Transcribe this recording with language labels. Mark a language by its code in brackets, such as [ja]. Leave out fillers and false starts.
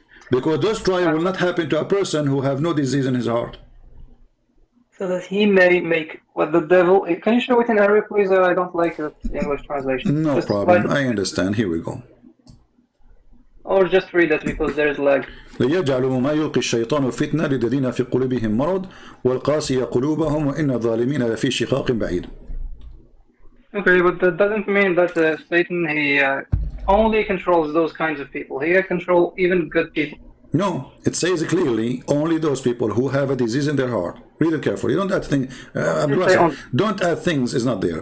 [en] Because this trial will not happen to a person who have no disease in his heart. So that he may make what the devil... Can you show it in Arabic, please? I don't like the English translation. No just problem. I understand. Here we go. Or just read it because there is lag. [ar] ليجعلوا ما يلقي الشيطان فتنة للذين في قلوبهم مرض والقاسية قلوبهم وإن الظالمين لفي شقاق بعيد. [en] Okay, but that doesn't mean that Satan, he only controls those kinds of people. He can control even good people. No, it says clearly only those people who have a disease in their heart. Read it carefully. Don't add things. Don't add things. Is not there.